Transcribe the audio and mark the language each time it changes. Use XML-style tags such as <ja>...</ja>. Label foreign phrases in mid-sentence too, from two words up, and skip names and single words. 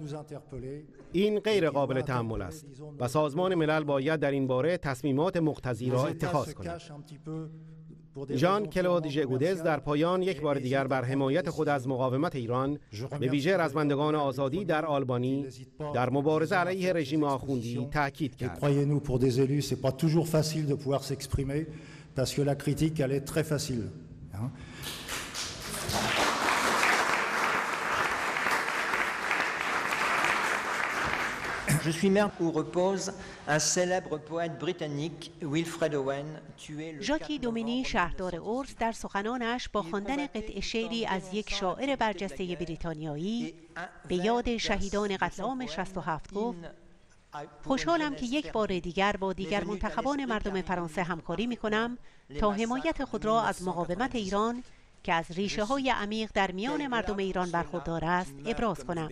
<fa>این غیر قابل تحمل است و سازمان ملل باید در این باره تصمیمات مقتضی را اتخاذ کند. ژان کلود ژگودز در پایان یک بار دیگر بر حمایت خود از مقاومت ایران به ویژه رزمندگان آزادی در آلبانی در مبارزه علیه رژیم آخوندی تاکید کرد.</fa> <fr>Croyez-nous, pour des élus, c'est pas toujours facile de pouvoir s'exprimer parce que la critique elle est très facile. Je suis maire où repose un célèbre poète britannique, Wilfred Owen, tué le</fr> <fa>ژاکی دومینی شهردار اورس در سخنانش با خواندن قطعه شعری از یک شاعر برجسته بریتانیایی به یاد شهیدان قتل عام 67 گفت خوشحالم که یک بار دیگر با دیگر منتخبان مردم فرانسه همکاری می‌کنم تا حمایت خود را از مقاومت ایران که از ریشه‌های عمیق در میان مردم ایران برخوردار است ابراز کنم.</fa>